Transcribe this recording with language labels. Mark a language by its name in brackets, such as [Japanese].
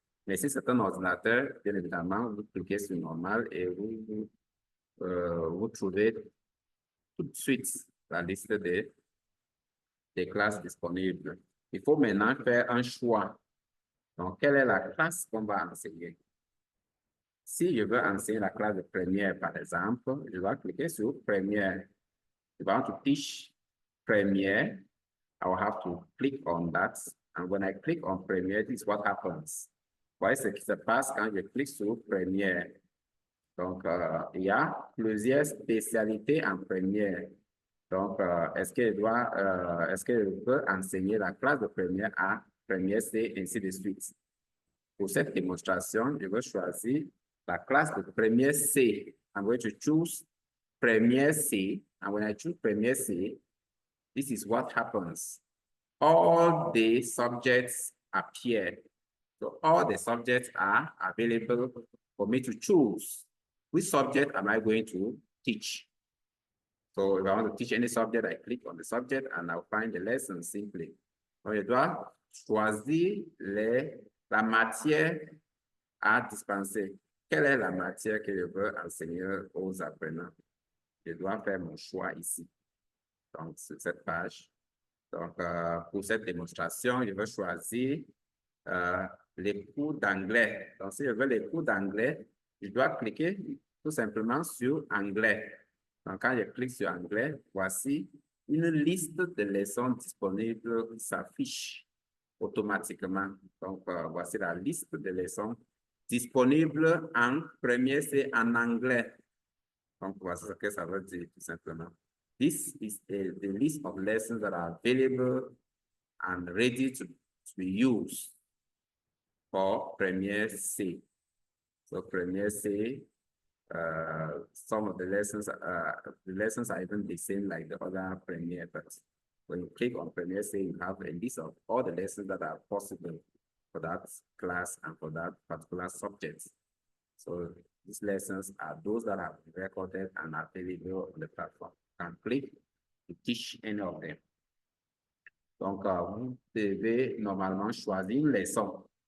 [French] Mais si c'est un ordinateur, bien évidemment, vous cliquez sur normal et vous trouvez tout de suite la liste des classes disponibles. Il faut maintenant faire un choix. Donc, quelle est la classe qu'on va enseigner? Si je veux enseigner la classe de première, par exemple, je vais cliquer sur première. [English] If I want to teach Premiere, I will have to click on that. And when I click on Premiere, this is what happens. Voyez ce qui se passe quand je clique sur Premiere. Donc, il y a plusieurs spécialités en Premiere. Donc, est-ce que je peux enseigner la classe de Premiere A, Premiere C, ainsi de suite? Pour cette démonstration, je vais choisir la classe de Premiere C. I'm going to choose Premiere C. And when I choose Premiere C, this is what happens. All the subjects appear. So all the subjects are available for me to choose. Which subject am I going to teach? So if I want to teach any subject, I click on the subject and I'll find the lesson simply. [French] Donc, je dois choisir la matière à dispenser. Quelle est la matière que je veux enseigner aux apprenants? Je dois faire mon choix ici. Donc, sur cette page. Donc, pour cette démonstration, je vais choisir les cours d'anglais. Donc, si je veux les cours d'anglais, je dois cliquer tout simplement sur anglais. Donc, quand je clique sur anglais, voici une liste de leçons disponibles qui s'affiche automatiquement. Donc, voici la liste de leçons disponibles en premier, c'est en anglais. Donc, voici ce que ça veut dire tout simplement. [English] This is the list of lessons that are available and ready to be used for Premiere C. So Premiere C, some of the lessons are even the same like the other Premiere, but when you click on Premiere C, you have a list of all the lessons that are possible for that class and for that particular subject. So these lessons are those that are recorded and are available on the platform. You can click to teach any of them. [French] Donc, vous devez normalement choisir une leçon.